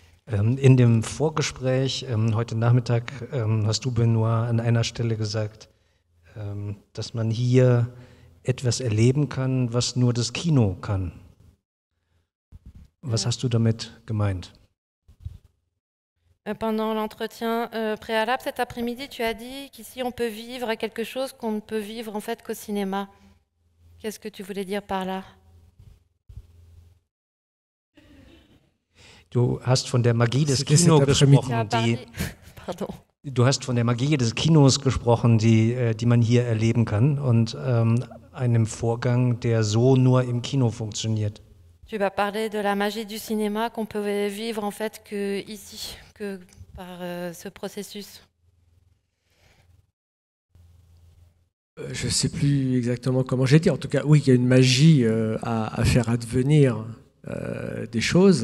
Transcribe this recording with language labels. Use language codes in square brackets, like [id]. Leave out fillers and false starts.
[de] In dem Vorgespräch heute Nachmittag hast du, Benoit, an einer Stelle gesagt, dass man hier etwas erleben kann, was nur das Kino kann. Was hast du damit gemeint? [fr] Pendant l'entretien préalable cet après-midi, tu as dit qu'ici on peut vivre quelque chose qu'on ne peut vivre en fait qu'au cinéma. Qu'est-ce que tu voulais dire par là? [de] Du hast von der Magie des Kinos gesprochen, du hast von der Magie des Kinos gesprochen, die man hier erleben kann und einem Vorgang, der so nur im Kino funktioniert. [fr] Tu vas parler de la magie du cinéma qu'on peut vivre en fait que ici, que par ce processus. Je ne sais plus exactement comment j'ai dit. En tout cas, oui, il y a une magie à faire advenir des choses.